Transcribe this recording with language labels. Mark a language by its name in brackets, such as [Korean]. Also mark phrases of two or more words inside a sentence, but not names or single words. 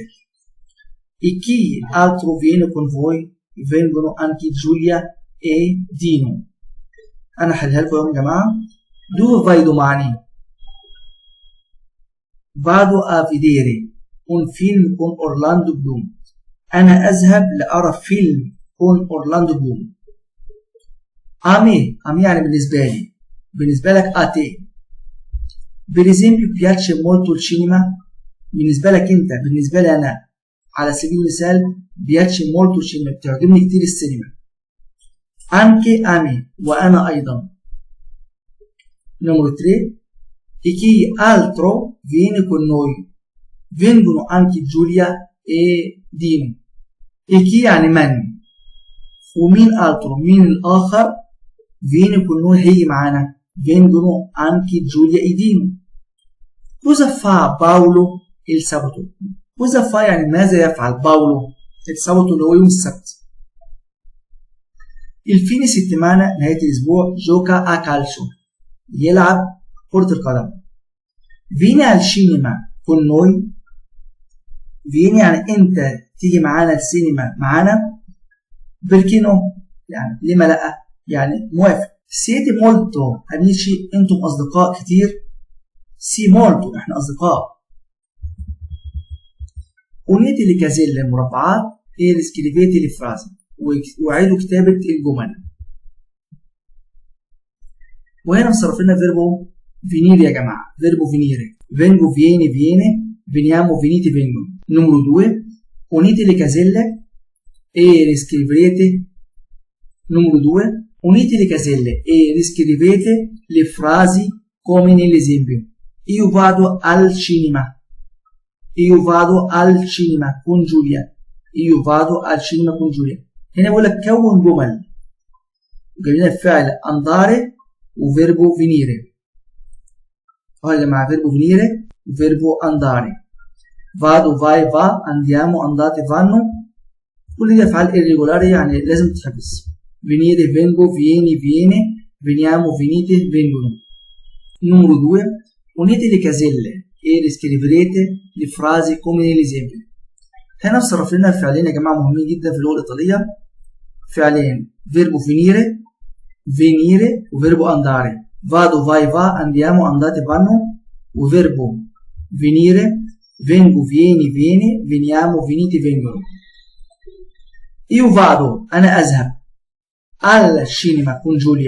[Italian] E chi altro viene con voi? Vengono anche Giulia e Dino. [Arabic] أنا هحلها لكم يا جماعة. [Italian] Dove vai domani? Vado a vedere un film con Orlando Bloom. [Arabic] أنا أذهب لأرى فيلم [Italian] con Orlando Bloom. [Arabic] أمي يعني بالنسبة لك [Italian] a te. Per esempio piace molto il cinema. [Arabic] بالنسبة لك أنت، بالنسبة لي أنا، على سبيل المثال [Italian] piace molto il cinema، [Arabic] بتعجبني كتير السينما. [Italian] anche a me، [Arabic] وأنا أيضا. [Italian] numero 3 e chi altro viene con noi? vengono anche Giulia e Dino. e chi [Arabic] يعني من، ومين altro مين الآخر، [Italian] viene con noi [Arabic] هي معانا، [Italian] vengono anche Giulia e Dino. cosa fa Paolo il sabato؟ cosa fa [Arabic] يعني ماذا يفعل باولو السبت اللي هو يوم السبت. [Italian] il fine settimana [Arabic] نهاية الأسبوع [Italian] gioca a calcio [Arabic] يلعب كرة القدم. [Italian] vieni al cinema con noi. vieni [Arabic] يعني أنت تيجي معانا السينما معانا. [Italian] perché no [Arabic] يعني لما لأ يعني موافق. [Italian] siete molto amici [Arabic] أنتم أصدقاء كتير. [Italian] si molto [Arabic] إحنا أصدقاء. [Italian] unite le caselle المربعات e riscrivete le frasi [Arabic] وعيدوا كتابة الجمل. وهنا مصرف لنا فيربو venire يا جماعة. [Italian] فيربو venire vengo viene veniamo venite vengono. numero 2 unite le caselle e riscrivete. numero 2 unite le caselle e riscrivete le frasi come nell'esempio. io vado al cinema. io vado al cinema con Giulia. io vado al cinema con Giulia. [Arabic] هنا بقول لك كون جمل وجايبين الفعل andare وفيربو venire. اهو يا جماعه فيربو venire وفيربو andare. [Italian] vado vai va andiamo andate vanno. [Arabic] كل دي افعال irregolari يعني لازم تتحفظ. [Italian] venire vengo viene veniamo venite vengono. numero 2 unite le caselle e riscriverete le frasi come nell'esempio. [Arabic] هنا بصرف لنا فعلين يا جماعه مهمين جدا في اللغه الايطاليه. فعلين فيربو venire وفيربو andare. [Italian] vado vai va andiamo andate vanno. وفيربو venire vengo viene veniamo venite vengono. io vado [Arabic] أنا أذهب [Italian] al cinema con Giulia.